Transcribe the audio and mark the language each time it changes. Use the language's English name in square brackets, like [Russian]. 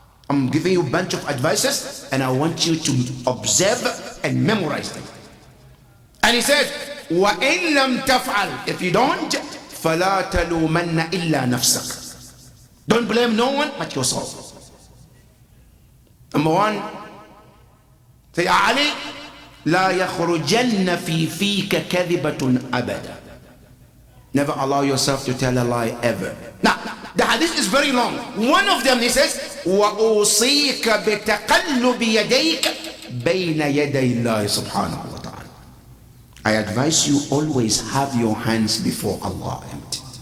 [English] I'm giving you a bunch of advices, and I want you to observe and memorize them. And he said, [Arabic] wa in lam taf'al, [English] if you don't, [Arabic] فَلَا تَلُومَنَّ إِلَّا نَفْسَكَ. [English] Don't blame no one but yourself. Number one, say, [Arabic] Ya Ali, لَا يَخْرُجَنَّ فِي فِيكَ كَذِبَةٌ أَبَدًا. [English] Never allow yourself to tell a lie ever. Now, the hadith is very long. One of them, he says, [Arabic] وَأُوصِيكَ بِتَقَلُّبِ يَدَيْكَ بَيْنَ يَدَيْ اللَّهِ سُبْحَانَهُ wa ta'ala. [English] I advise you always have your hands before Allah empty.